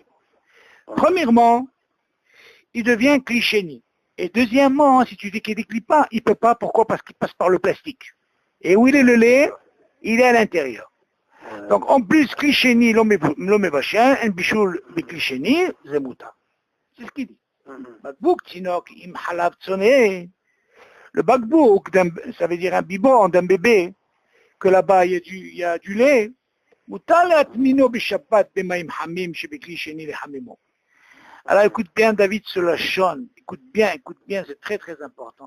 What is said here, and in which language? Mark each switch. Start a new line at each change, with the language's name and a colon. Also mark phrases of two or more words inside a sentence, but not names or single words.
French: Premièrement, il devient klisheni. Et deuxièmement, si tu dis qu'il ne décline pas, il ne peut pas. Pourquoi? Parce qu'il passe par le plastique. Et où il est le lait? Il est à l'intérieur. Donc en plus, klisheni, l'homme est vachin, un bichoul, mais klisheni, zemouta. C'est ce qu'il dit.
Hebrew: בקבוק, תינוק, עם חלב צונן.
French: Le bakbouk, ça veut dire un biberon d'un bébé, que là-bas il y a du lait. Alors écoute bien David sur la chaîne, écoute bien, c'est très très important.